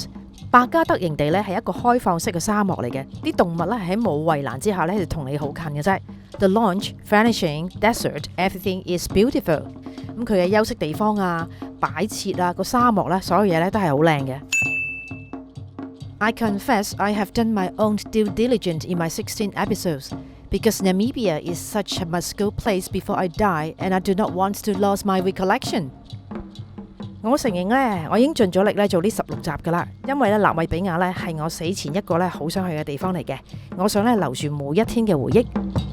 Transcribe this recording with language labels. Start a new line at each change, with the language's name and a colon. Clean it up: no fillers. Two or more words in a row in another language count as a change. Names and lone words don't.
Cantonese: 百加德營地咧係一個開放式嘅沙漠嚟嘅，啲動物咧係喺冇圍欄之下咧就同你好近嘅啫。
English: The launch, furnishing, desert, everything is beautiful。
Cantonese: 咁佢嘅休息地方啊、擺設啊、個沙漠咧，所有嘢咧都係好靚嘅。
English: I confess I have done my own due diligence in my 16 episodes. Because Namibia is such a must-go place before I die, and I do not want to lose my recollection。
Cantonese: 我承認咧，我已經盡咗力咧做呢16集噶啦，因為咧納米比亞咧係我死前一個咧好想去嘅地方嚟嘅，我想咧留住每一天嘅回憶。